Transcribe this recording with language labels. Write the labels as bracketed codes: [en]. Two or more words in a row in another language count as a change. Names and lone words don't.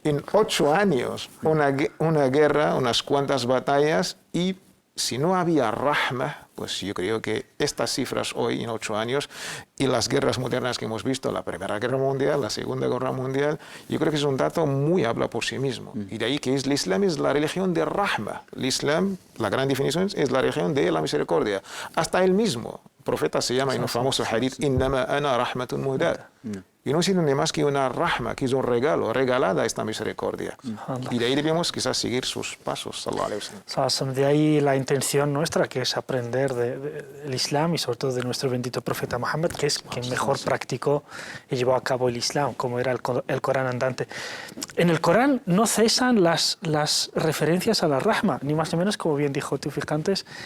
[es] En 8 años, una guerra, unas cuantas batallas, y si no había rahma, pues yo creo que estas cifras hoy, en 8 años, y las guerras modernas que hemos visto, la Primera Guerra Mundial, la Segunda Guerra Mundial, yo creo que es un dato muy habla por sí mismo. Y de ahí que el Islam es la religión de rahma. El Islam, la gran definición, es la religión de la misericordia. Hasta él mismo. Profeta se llama en un famoso hadith, [ar] إنما أنا رحمة مهداة. [es] Y no es ni más que una rahma, que es un regalo, regalada esta misericordia. Y de ahí debemos quizás seguir sus pasos, [ar] صلى الله عليه وسلم. [es] De ahí la intención nuestra, que es aprender del Islam y sobre todo de nuestro bendito profeta Muhammad, que es quien mejor practicó y llevó a cabo el Islam, como era el Corán andante. En el Corán no cesan las referencias a la rahma, ni más ni menos, como bien dijo Tawfiq antes.